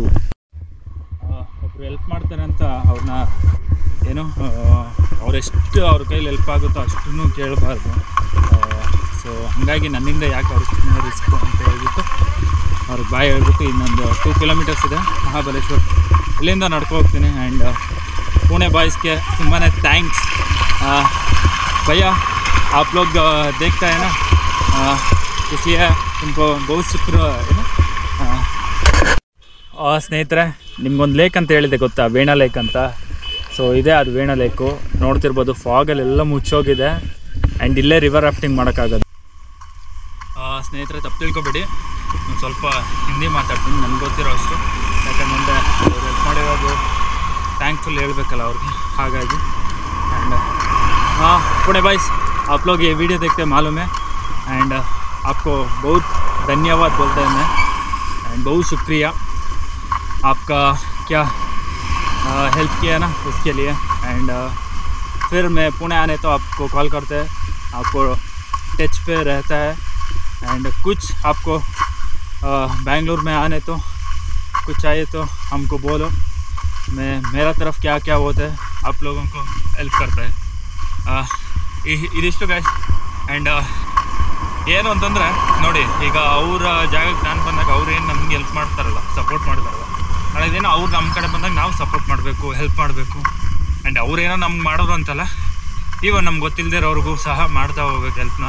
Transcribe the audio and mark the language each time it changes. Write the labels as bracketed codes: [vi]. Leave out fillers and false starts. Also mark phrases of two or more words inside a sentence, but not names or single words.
[kn] ಒಬ್ಬರು ಹೆಲ್ಪ್ ಮಾಡ್ತಾರೆ ಅಂತ ಅವ್ರನ್ನ ಏನು ಅವರೆಷ್ಟು ಅವ್ರ ಕೈಲಿ ಹೆಲ್ಪ್ ಆಗುತ್ತೋ ಅಷ್ಟೂ ಕೇಳಬಾರ್ದು. ಸೊ ಹಾಗಾಗಿ ನನ್ನಿಂದ ಯಾಕೆ ಅವ್ರಿಗೆ ಸುಮ್ಮನೆ ರಿಸ್ಕ್ ಅಂತ ಹೇಳ್ಬಿಟ್ಟು ಅವ್ರಿಗೆ ಬಾಯ್ ಹೇಳ್ಬಿಟ್ಟು ಇನ್ನೊಂದು 2 ಕಿಲೋಮೀಟರ್ಸ್ ಇದೆ ಮಹಾಬಲೇಶ್ವರ, ಇಲ್ಲಿಂದ ನಡ್ಕೊ ಹೋಗ್ತೀನಿ. ಆ್ಯಂಡ್ ಪುಣೆ ಬಾಯ್ಸ್ಗೆ ತುಂಬಾ ಥ್ಯಾಂಕ್ಸ್ [hi] भैया, आप लोग देखता है ना, इसलिए उनको बहुत शुक्र है ना. [kn] ಸ್ನೇಹಿತರೆ, ನಿಮ್ಗೊಂದು ಲೇಕ್ ಅಂತ ಹೇಳಿದೆ ಗೊತ್ತಾ, ವೇಣಾ ಲೇಕ್ ಅಂತ. ಸೊ ಇದೆ ಅದು ವೇಣಾ ಲೇಕು. ನೋಡ್ತಿರ್ಬೋದು, ಫಾಗಲ್ಲೆಲ್ಲ ಮುಚ್ಚೋಗಿದೆ. ಆ್ಯಂಡ್ ಇಲ್ಲೇ [en] river rafting [kn] ಮಾಡೋಕ್ಕಾಗೋದು. ಸ್ನೇಹಿತರೆ, ತಪ್ಪು ತಿಳ್ಕೊಬೇಡಿ, ನಾನು ಸ್ವಲ್ಪ ಹಿಂದಿ ಮಾತಾಡ್ತೀನಿ, ನನಗೆ ಗೊತ್ತಿರೋ ಅಷ್ಟು. ಯಾಕಂದರೆ ಅವ್ರು ಹೆಲ್ಪ್ ಮಾಡಿರೋದು ಥ್ಯಾಂಕ್ಫುಲ್ ಹೇಳ್ಬೇಕಲ್ಲ ಅವ್ರಿಗೆ, ಹಾಗಾಗಿ. [hi] एंड हाँ पुणे भाई, आप लोग ये वीडियो देखते हैं मालूम है. एंड आपको बहुत धन्यवाद बोलते हैं मैं, एंड बहुत शुक्रिया आपका, क्या हेल्प किया ना उसके लिए. एंड फिर मैं पुणे आने तो आपको कॉल करते हैं, आपको टच पे रहता है. एंड कुछ आपको बेंगलुरु में आने तो कुछ चाहिए तो हमको बोलो, मैं मेरा तरफ क्या क्या होता है आप लोगों को हेल्प करता है. [kn] ಇದಿಷ್ಟು ಗೈಸ್. ಆ್ಯಂಡ್ ಏನು ಅಂತಂದರೆ ನೋಡಿ, ಈಗ ಅವ್ರ ಜಾಗಕ್ಕೆ ನಾನು ಬಂದಾಗ ಅವ್ರು ಏನು ನಮ್ಗೆ ಹೆಲ್ಪ್ ಮಾಡ್ತಾರಲ್ಲ, ಸಪೋರ್ಟ್ ಮಾಡ್ತಾರಲ್ಲ, ನಾಳೆದೇನೋ ಅವ್ರು ನಮ್ಮ ಕಡೆ ಬಂದಾಗ ನಾವು ಸಪೋರ್ಟ್ ಮಾಡಬೇಕು, ಹೆಲ್ಪ್ ಮಾಡಬೇಕು. ಆ್ಯಂಡ್ ಅವ್ರೇನೋ ನಮ್ಗೆ ಮಾಡೋರು ಅಂತಲ್ಲ, ಈವನ್ ನಮ್ಗೆ ಗೊತ್ತಿಲ್ಲದಿರೋರ್ಗೂ ಸಹ ಮಾಡ್ತಾ ಹೋಗ್ಬೇಕು ಹೆಲ್ಪ್ನ.